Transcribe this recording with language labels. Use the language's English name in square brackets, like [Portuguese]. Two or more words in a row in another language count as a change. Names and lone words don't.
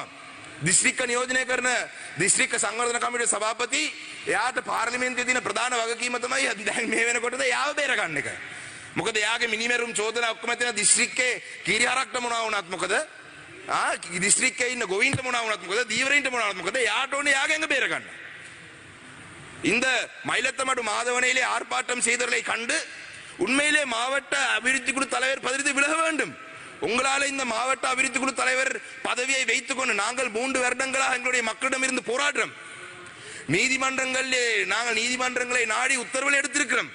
[Sinhala] දිස්ත්‍රික්ක නියෝජනය කරන දිස්ත්‍රික්ක සංවර්ධන කමිටුවේ සභාපති එයාට පාර්ලිමේන්තුවේ තියෙන ප්‍රධාන වගකීම තමයි දැන් මේ වෙනකොටද එයාව බේර ගන්න එක. මොකද එයාගේ මිනිමෙරුම් චෝදනා ඔක්කොම තියෙන දිස්ත්‍රික්කේ කීරිහරක්ට මොනවා වුණත් මොකද? දිස්ත්‍රික්කේ ඉන්න ගොවින්ට මොනවා වුණත් මොකද? දීවරින්ට මොනවා වුණත් මොකද? එයාට ඕනේ එයාගෙන් බේර ගන්න. [Tamil] இந்த மயிலத்தமடு மாதவனையிலே ஆர்ப்பாட்டம் செய்தவர்களை கண்டு உண்மையிலே மாவட்ட அபிவிருத்தி குழு தலைவர் பதவி விலக வேண்டும். உங்களால இந்த மாவட்ட அபிவிருத்தி குழு தலைவர் பதவியை வைத்துக் கொண்டு நாங்கள் 3 வருடங்களாக எங்களுடைய மக்களிடம் இருந்து போராடுறோம். நாங்கள் நீதிமன்றங்களை நாடி உத்தரவுகள் எடுத்திருக்கிறோம்.